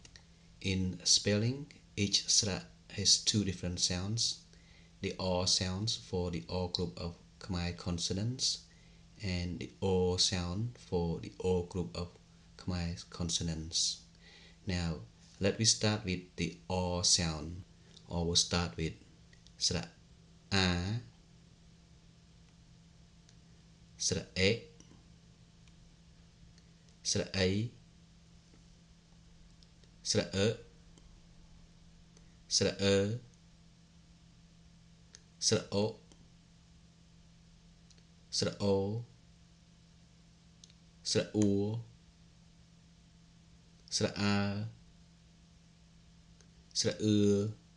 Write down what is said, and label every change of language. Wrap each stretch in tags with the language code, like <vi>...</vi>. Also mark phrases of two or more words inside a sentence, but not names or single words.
<en>In spelling, each sra has two different sounds. The O sounds for the O group of Khmer consonants and the O sound for the O group of Khmer consonants. Now, let me start with the O sound. Or we'll start with</en> <km>sra A, sra E, sra A, sra E, sra E, sra O, sra O, sra U, sra A, sra U,</km>